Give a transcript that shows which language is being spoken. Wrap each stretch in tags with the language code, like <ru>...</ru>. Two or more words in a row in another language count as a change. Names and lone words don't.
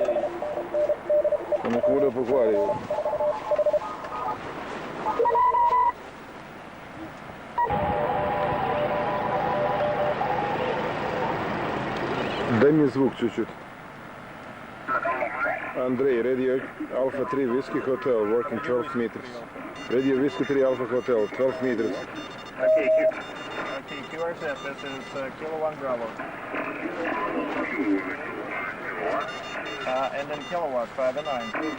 <sr>Neko bude pokvario. Daj mi zvuk čуть-čуть.</sr> <en>Andrej, Radio Alpha 3 Whiskey Hotel, working 12 meters. Radio Whiskey 3 Alpha Hotel, 12 meters. Okay, QRZ, this is Kilo 1 Bravo. And then kilowatt, 5 and 9.</en>